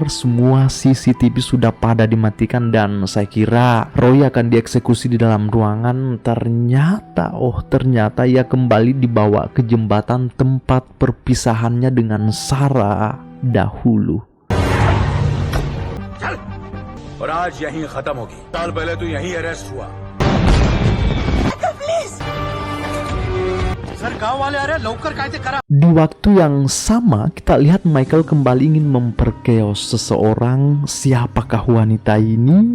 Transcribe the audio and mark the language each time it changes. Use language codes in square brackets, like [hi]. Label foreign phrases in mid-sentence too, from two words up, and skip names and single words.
[id] Semua CCTV sudah pada dimatikan dan saya kira Roy akan dieksekusi di dalam ruangan. Ternyata ia kembali dibawa ke jembatan tempat perpisahannya dengan Sarah dahulu. [hi] और आज यहीं खत्म होगी। साल पहले तू यहीं अरेस्ट हुआ। सर गांव वाले आ रहे, [mr] लवकर कायदे करा। [id] Di waktu yang sama, kita lihat Michael kembali ingin memperkeos seseorang. Siapakah wanita ini?